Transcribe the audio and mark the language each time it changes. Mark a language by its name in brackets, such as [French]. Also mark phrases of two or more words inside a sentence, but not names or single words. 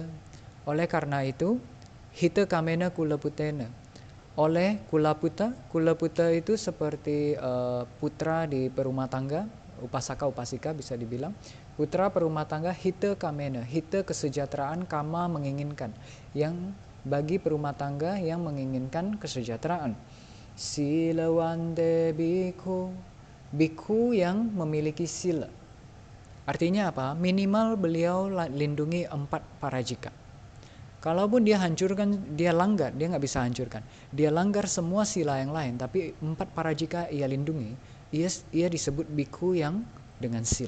[Indonesian] Oleh karena itu, [Pali] hita kamena kula putena, [Indonesian] oleh kulaputa. Kulaputa itu seperti putra di perumah tangga, upasaka upasika bisa dibilang. Putra perumah tangga, [Pali] hita kamena, [Indonesian] hita kesejahteraan, kama menginginkan, yang bagi perumah tangga yang menginginkan kesejahteraan. [Pali] Silawante bhikkhu, [Indonesian] bhikkhu yang memiliki sila. Artinya apa? Minimal beliau lindungi 4 parajika. Kalaupun dia hancurkan, dia langgar, dia nggak bisa hancurkan. Dia langgar semua sila yang lain, tapi 4 parajika ia lindungi. Ia disebut bhikkhu yang dengan sila.